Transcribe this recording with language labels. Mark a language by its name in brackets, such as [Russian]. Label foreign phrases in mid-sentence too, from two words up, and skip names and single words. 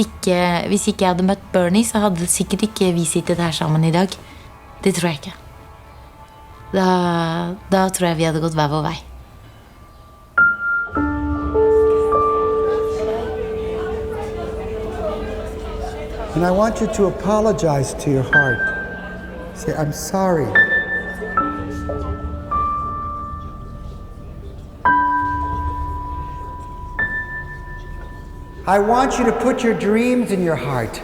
[Norwegian] ikke jeg hadde møtt Bernie, så hadde sikkert ikke vi sittet her sammen i dag. Det tror jeg ikke. Da tror jeg vi hadde gått hver vår vei. [English] And I want you to apologize to your heart. Say, I'm sorry. I want you to put your dreams in your heart.